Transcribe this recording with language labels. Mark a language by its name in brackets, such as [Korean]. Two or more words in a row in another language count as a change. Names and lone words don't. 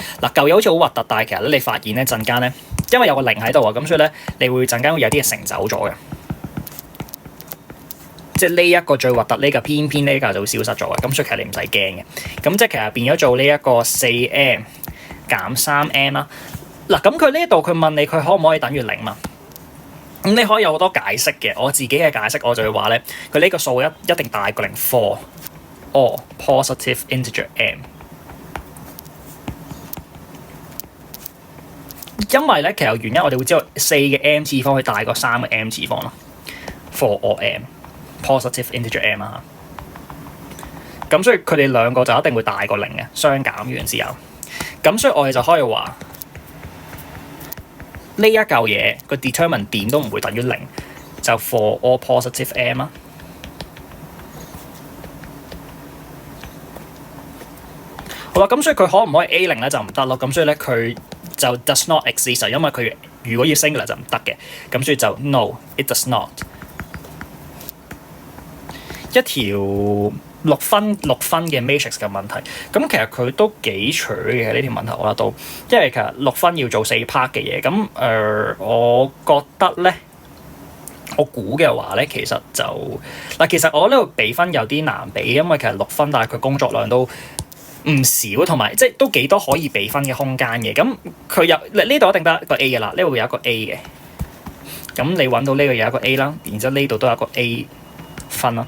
[Cantonese] 嗱，舊嘢好似好核突，但係其實咧，你發現咧陣間咧，因為有個0喺度啊，咁所以咧，你會陣間會有啲嘢乘走咗嘅，即係呢一個最核突呢個偏呢個就會消失咗嘅。咁所以其實你唔使驚嘅。咁即係其實變咗做呢一個4m 減3m啦。嗱，咁佢呢度佢問你佢可唔可以等於0嘛？咁你可以有好多解釋嘅，我自己嘅解釋我就會話咧，佢呢個數一定大過0 [English] for all positive integer m， [Cantonese] 因為咧其實原因我哋會知道4嘅 m 次方佢大過3嘅 m 次方咯 ， [English] for all m positive integer m [Cantonese] 啊。咁所以佢哋兩個就一定會大過零嘅，相減完之後。咁所以我哋就可以話呢一嚿嘢個 determinant 點都唔會等於零，就 [English] for all positive m [Cantonese] 啦。好啦，咁所以佢可唔可以 A 零咧就唔得咯。咁所以咧佢就 [English] does not exist， [Cantonese] 因為佢如果要 singular 就唔得嘅。咁所以就 [English] no it does not。 [Cantonese] 一條六分嘅 matrix 嘅問題，咁其實佢都幾取嘅呢條問題，我覺得都，因為其實6分要做 4 part 嘅嘢，咁我覺得咧，我估嘅話咧，其實就嗱，其實我呢度比分有啲難比，因為其實6分，但係佢工作量都唔少，同埋即係都幾多可以比分嘅空間嘅，咁佢有呢度一定得一個 A 嘅啦，呢度會有一個 A 嘅，咁你揾到呢個有一個 A 啦，然之後呢度都有一個 A 分啦。